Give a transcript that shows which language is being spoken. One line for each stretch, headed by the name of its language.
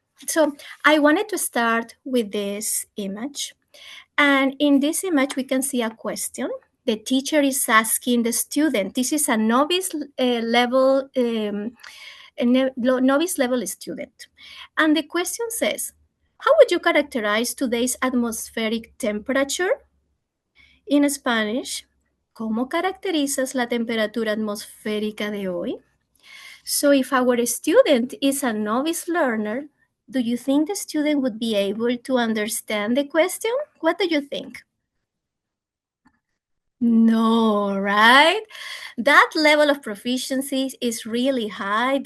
English: So I wanted to start with this image. And in this image, we can see a question. The teacher is asking the student. This is a novice level novice level student. And the question says, how would you characterize today's atmospheric temperature? In Spanish,
Spanish: ¿cómo caracterizas la temperatura atmosférica de hoy?
English: So if our student is a novice learner, do you think the student would be able to understand the question? What do you think? No, right? That level of proficiency is really high.